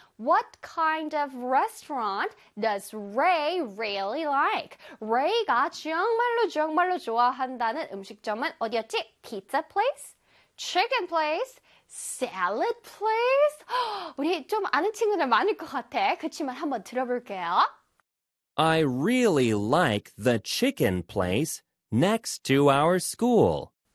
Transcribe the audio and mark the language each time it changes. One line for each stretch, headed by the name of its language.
English: What kind of restaurant does Ray really like?
Korean: Ray가 정말로 정말로 좋아한다는 음식점은 어디였지?
English: Pizza place? Chicken place? Salad place?
Korean: 우리 좀 아는 친구들 많을 것 같아. 그치만 한번 들어볼게요.
English: I really like the chicken place next to our school.